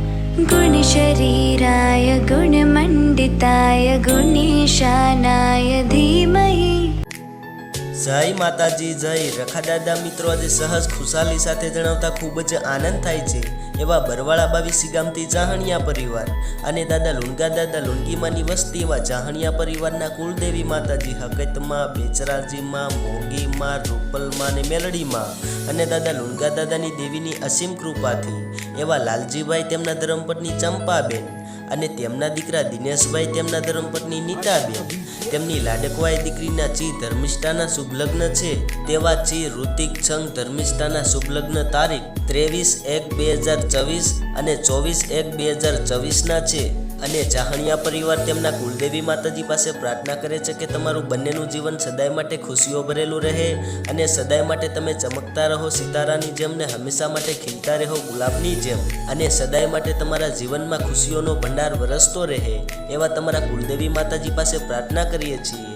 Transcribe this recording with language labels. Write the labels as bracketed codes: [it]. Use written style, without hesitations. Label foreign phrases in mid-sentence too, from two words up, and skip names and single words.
[sa] गुणशरीराय गुणमण्डिताय गुणेशानाय धीमहि। [gu] જય માતાજી જય રખા દાદા। મિત્રો આજ સહજ ખુશાલી સાથે જણાવતા ખૂબ જ આનંદ થાય છે એવા બરવાડા 22 ગામથી જાહણિયા પરિવાર અને દાદા લુણગી માની વસ્તી એવા જાહણિયા પરિવારના કુળદેવી માતાજી હકતમા, બેચરાજી માં, મોગી માં, રૂપલ માં ને મેલડી માં અને દાદા લુણગા દાદાની દેવીની અસીમ કૃપાથી એવા લાલજીભાઈ તેમના ધર્મપત્ની ચંપાબેન અને તેમના દીકરા દિનેશભાઈ તેમના ધર્મપત્ની નીતાબેન તેમની લાડકવાઈ દીકરીના ची ધર્મિષ્ઠાના શુભ લગ્ન છે તેવા ची ઋતિક છંગ ધર્મિષ્ઠાના શુભ લગ્ન તારીખ 23/1/2024 અને 24/1/2024 ના છે અને જાહણિયા પરિવાર તેમના કુલદેવી માતાજી પાસે પ્રાર્થના કરે છે કે તમારું બંનેનું જીવન સદાય માટે ખુશીઓ ભરેલું રહે અને સદાય માટે તમે ચમકતા રહો સિતારાની જેમ ને હંમેશા માટે ખીલતા રહો ગુલાબની જેમ અને સદાય માટે તમારા જીવનમાં ખુશીઓનો ભંડાર વરસતો રહે એવા તમારા કુલદેવી માતાજી પાસે પ્રાર્થના કરીએ છીએ।